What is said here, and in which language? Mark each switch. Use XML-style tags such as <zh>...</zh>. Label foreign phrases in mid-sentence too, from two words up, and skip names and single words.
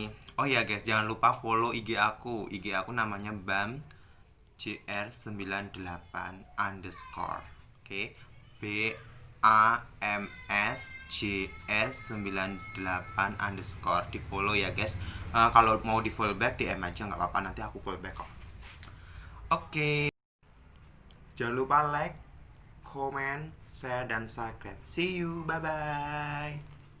<id>Oh ya guys, jangan lupa follow IG aku. IG aku namanya Bam JR98 underscore. Oke, BAMS JR98 underscore. Di follow ya guys. Kalau mau di follow back DM aja nggak apa-apa, nanti aku follow back kok. Oke, jangan lupa</id> <en>like, comment, share,</en> <id>dan subscribe.</id> <en>See you, bye bye.</en>